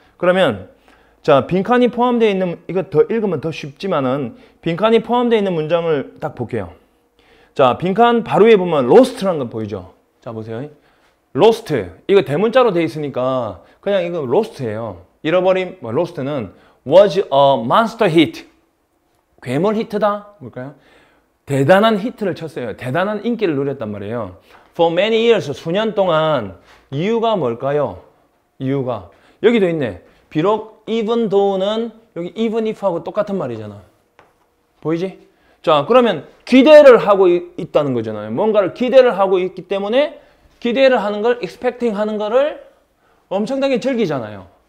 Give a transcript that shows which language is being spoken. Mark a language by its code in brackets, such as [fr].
[ko] 그러면 자, 빈칸이 포함되어 있는, 이거 더 읽으면 더 쉽지만은 빈칸이 포함되어 있는 문장을 딱 볼게요. 자, 빈칸 바로 위에 보면 lost라는 거 보이죠? 자, 보세요. lost. 이거 대문자로 되어 있으니까 그냥 이거 lost예요. 잃어버림, [en] lost는 was a monster hit. [ko] 괴물 히트다? 뭘까요? 대단한 히트를 쳤어요. 대단한 인기를 누렸단 말이에요. [en] For many years, [ko] 수년 동안. 이유가 뭘까요? 이유가. 여기도 있네. 비록 even though는 여기 even if하고 똑같은 말이잖아. 보이지? 자, 그러면 기대를 하고 있다는 거잖아요. 뭔가를 기대를 하고 있기 때문에 기대를 하는 걸, expecting 하는 거를 엄청나게 즐기잖아요.